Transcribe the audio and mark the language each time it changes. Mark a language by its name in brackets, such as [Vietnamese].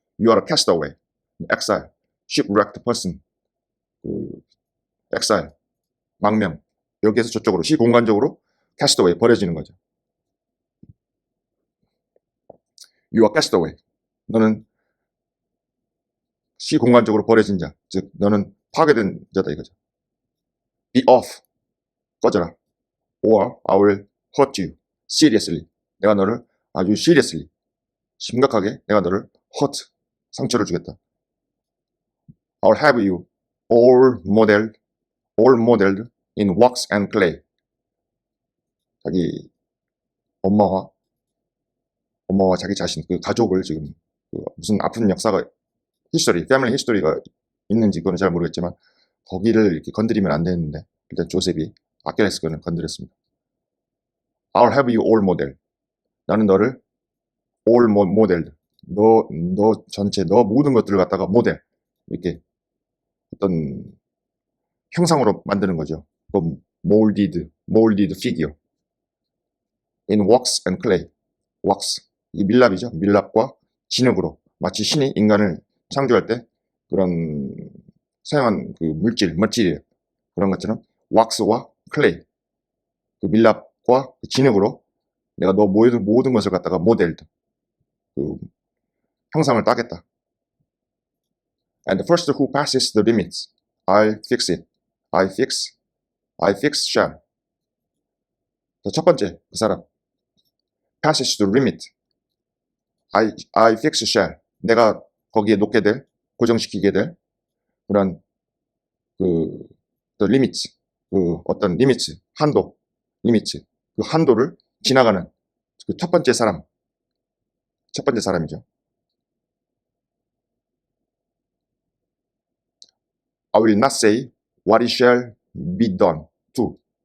[English] You are cast away, exile, shipwrecked person, 그 exile, 망명. [Korean] 여기에서 저쪽으로 시공간적으로 cast away 버려지는 거죠. [English] You are cast away. [Korean] 너는 시공간적으로 버려진 자, 즉 너는 파괴된 자다 이거죠. [English] Be off. [Korean] 꺼져라. [English] Or I will hurt you seriously. [Korean] 내가 너를 아주 seriously, 심각하게 내가 너를 hurt, 상처를 주겠다. [English] I'll have you all modeled in wax and clay. [Korean] 자기 엄마와 자기 자신, 그 가족을 지금 그 무슨 아픈 역사가 패밀리 히스토리가 있는지 그건 잘 모르겠지만 거기를 이렇게 건드리면 안 되는데 일단 조셉이 아킬레스건을 건드렸습니다. [English] I'll have you all model. [Korean] 나는 너를 [English] all modeled. [Korean] 너 전체, 너 모든 것들을 갖다가 모델, 이렇게 어떤 형상으로 만드는 거죠. [English] 그 molded figure. In wax and clay. wax. [Korean] 이 밀랍이죠. 밀랍과 진흙으로. 마치 신이 인간을 창조할 때 그런 사용한 그 물질이에요. 그런 것처럼 왁스와 클레이, 그 밀랍과 그 진흙으로 내가 너 모든 것을 갖다가 모델드, 그 형상을 따겠다. [English] And the first who passes the limits, I'll fix it. I fix shall. [Korean] 첫 번째 그 사람 [English] passes the limit. I fix shall. [Korean] 내가 거기에 놓게 될, 고정시키게 될 그런 그 the limits, 그 어떤 limits, 한도, limits, 그 한도를 지나가는 그 첫 번째 사람이죠. [English] I will not say what it shall be done to.